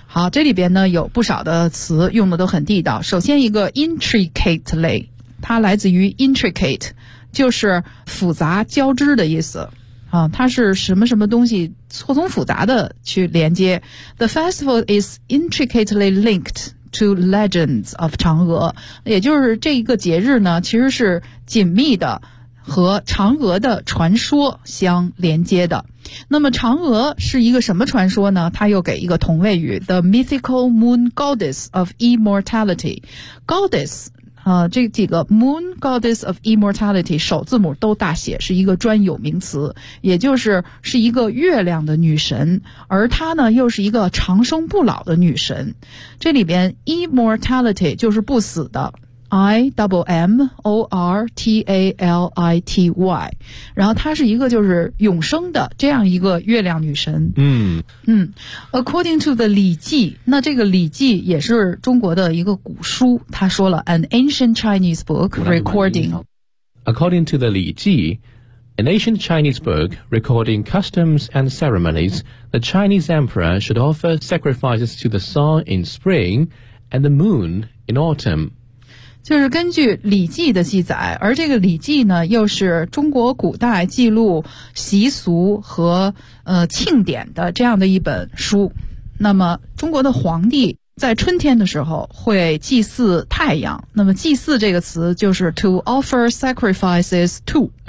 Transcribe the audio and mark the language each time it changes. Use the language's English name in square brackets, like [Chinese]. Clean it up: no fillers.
[Chinese] 好，这里边呢有不少的词用的都很地道。首先一个 intricately, 它来自于 intricate, 就是复杂交织的意思。啊，它是什么什么东西错综复杂的去连接。 [English] The festival is intricately linked to legends of [Chinese] 嫦娥。也就是这一个节日呢其实是紧密的和嫦娥的传说相连接的。那么嫦娥是一个什么传说呢？它又给一个同位语 [English] The mythical moon goddess of immortality. [Chinese] Goddess,这几个 [English] moon goddess of immortality [Chinese] 首字母都大写，是一个专有名词，也就是是一个月亮的女神，而她呢又是一个长生不老的女神。这里边 immortality 就是不死的 immortality, 然后她是一个就是永生的这样一个月亮女神。嗯嗯 , [English] according to the [Chinese] 礼记，那这个礼记也是中国的一个古书，他说了 [English] an ancient Chinese book recording. According to the 礼记, an ancient Chinese book recording customs and ceremonies, the Chinese emperor should offer sacrifices to the sun in spring and the moon in autumn. [Chinese] 就是根据礼记的记载，而这个礼记呢又是中国古代记录习俗和庆典的这样的一本书。那么中国的皇帝在春天的时候会祭祀太阳，那么祭祀这个词就是 [English] to offer sacrifices to。